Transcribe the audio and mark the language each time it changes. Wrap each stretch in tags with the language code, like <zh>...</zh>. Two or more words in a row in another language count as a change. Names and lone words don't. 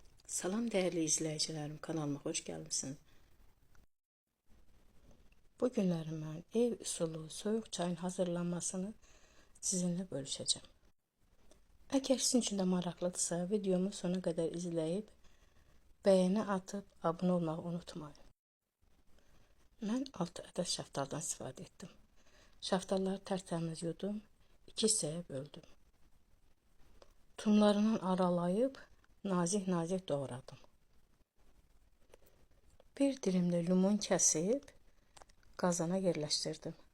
<tr>Salam değerli izleyicilerim, kanalıma hoş gelmişsiniz. Bugünlerim ben ev usulü soğuk çayın hazırlanmasını sizinle bölüşeceğim. Eğer sizin için de maraqlıdırsa videomu sona kadar izleyip beğeni atıp abone olmayı unutmayın. Ben 6 adet</tr> <az>şaftaldan istifadə etdim.</az> <tr>Şaftalları tertemiz yudum,</tr> <az>2 hissəyə böldüm. Tumlarından aralayıb nazik doğradım. Bir dilimde limon kəsib qazana yerləşdirdim.</az>